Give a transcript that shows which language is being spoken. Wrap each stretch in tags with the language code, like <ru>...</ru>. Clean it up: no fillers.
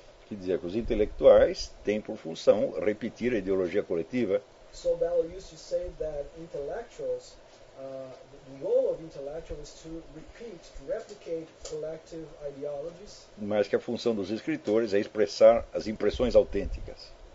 <pt>Que dizia que os intelectuais têm por função repetir a ideologia coletiva.</pt> <en>So Bellow used to say that intellectuals, the role of intellectuals is to repeat, to replicate collective ideologies.</en> <pt>Mas que a função dos escritores é expressar as impressões autênticas.</pt>